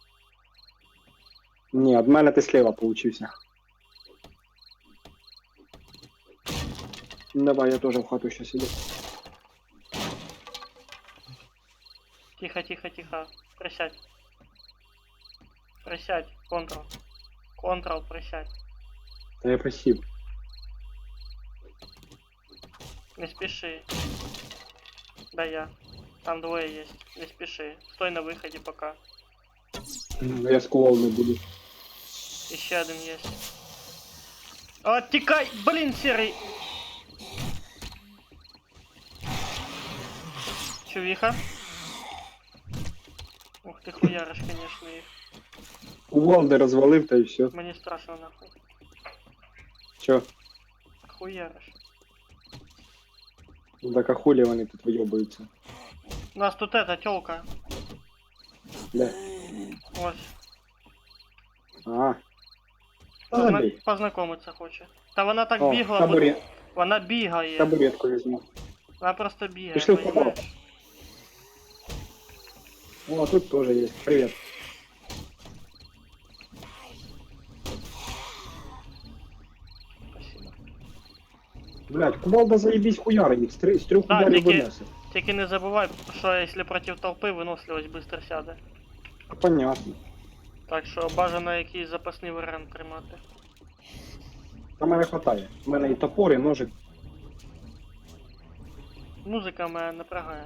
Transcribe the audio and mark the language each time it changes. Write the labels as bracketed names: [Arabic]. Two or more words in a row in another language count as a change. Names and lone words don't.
[Ukrainian] Ні, від мене ти слева получився. Давай, я теж в хату сейчас іду. Тихо, тихо, тихо. Присядь. Присядь. Контрол. Контрол, присядь. Та я просив. [Russian] Не спеши. Да я. Там двое есть. Не спеши. Стой на выходе пока. [Ukrainian] Я скував не буду. [Russian] Еще один есть. Оттекай! Блин, серый! Чувиха. Ух ты, хуяришь, конечно, их. [Ukrainian] Кувалди розвалив, та і все. [Russian] Мне страшно, нахуй. Чо? Хуяришь. [Ukrainian] Ну так а хулі вони тут вийобуються? [Russian] У нас тут эта тёлка. [Ukrainian] Де? [Russian] Вот. А. Ладно. [Ukrainian] Познакомиться хоче. Та вона так О, бігла, табурет. вона бігає. Табуретку візьму. Вона просто бігає, Пішли в понімаєш? [Russian] О, тут тоже есть. Привет. Спасибо. [Ukrainian] Блять, кувалда заебись хуяра їх. З трьох [Russian] Да, [Ukrainian] ударів тільки- винесе. Тільки не забувай, що якщо проти толпи, виносливість швидко сяде. [Russian] Понятно. [Ukrainian] Так що бажано якийсь запасний варіант тримати. Та мене хватає. У мене і топор, і ножик. Музика мене напрягає.